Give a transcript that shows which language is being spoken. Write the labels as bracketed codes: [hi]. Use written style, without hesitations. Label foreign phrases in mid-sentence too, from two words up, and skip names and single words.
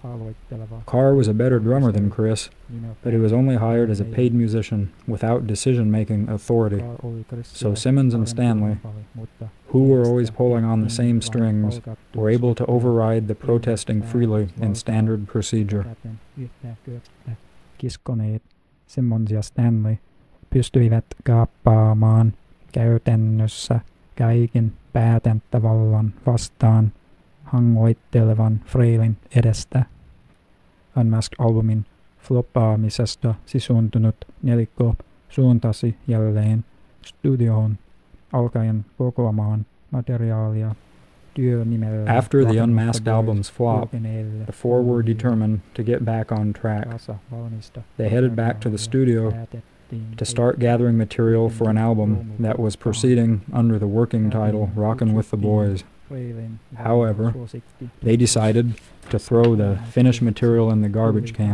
[en] Carr was a better drummer than Chris, but he was only hired as a paid musician without decision-making authority. So Simmons and Stanley, who were always pulling on the same strings, were able to override the protesting freely in standard procedure. [fi] Kiskoneet, Simmons ja Stanley, pystyivät kaappaamaan käytännössä kaiken päätäntävallan vastaan hangoittelevan Freilin edestä. Unmasked albumin floppaamisesta sisuntunut nelikko suuntasi jälleen studioon alkaen kokoamaan materiaalia työnimellä. [en] After the Unmasked album's flop, the four were determined to get back on track. They headed back to the studio to start gathering material for an album that was proceeding under the working title Rockin' with the Boys. However, they decided to throw the finished material in the garbage can.